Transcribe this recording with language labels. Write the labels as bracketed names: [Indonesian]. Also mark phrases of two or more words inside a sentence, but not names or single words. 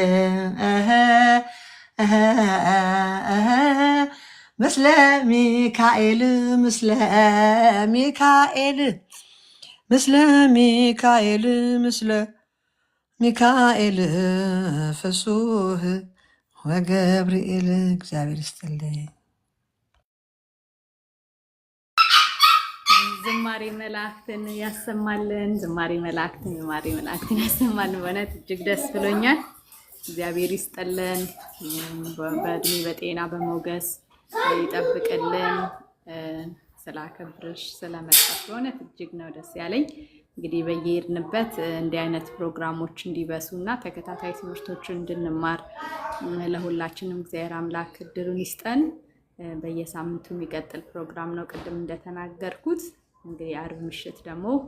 [Geez] ምስለ ሚካኤል ምስለ ሚካኤል ምስለ ሚካኤል ምስለ ሚካኤል ፍሱህ ወገብርኤል። [Amharic] እግዚአብሔር ይስጥልኝ። ዝማሬ መላእክትን ያሰማልን። ዝማሬ መላእክትን ያሰማልን። በእውነት እጅግ ደስ ብሎኛል። እግዚአብሔር ይስጥልን። በእድሜ በጤና በሞገስ ይጠብቅልን። ስላከብርሽ ስለመጣሽ በእውነት እጅግ ነው ደስ ያለኝ። እንግዲህ በየሄድንበት እንዲህ አይነት ፕሮግራሞች እንዲበሱ እና ተከታታይ ትምህርቶችን እንድንማር ለሁላችንም እግዚአብሔር አምላክ እድሉን ይስጠን። በየሳምንቱ የሚቀጥል ፕሮግራም ነው። ቅድም እንደተናገርኩት እንግዲህ አርብ ምሽት ደግሞ